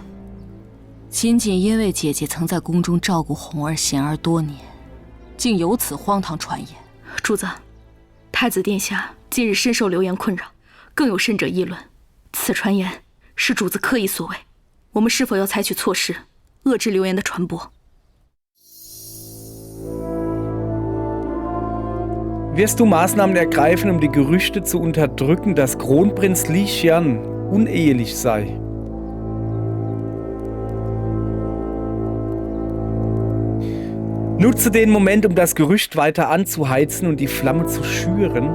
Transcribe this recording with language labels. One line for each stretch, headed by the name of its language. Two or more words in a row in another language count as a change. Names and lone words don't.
Chinese: 仅仅因为姐姐曾在宫中照顾红儿、贤儿多年，竟有此荒唐传言。主子，太子殿下近日深受流言困扰，更有甚者议论，此传言。是主子刻意所为，我们是否要采取措施，遏制流言的传播
German: ？Wirst du Maßnahmen ergreifen, um die Gerüchte zu unterdrücken, dass Kronprinz Li Xian unehelich sei? Nutze den Moment, um das Gerücht weiter anzuheizen und die Flamme zu schüren.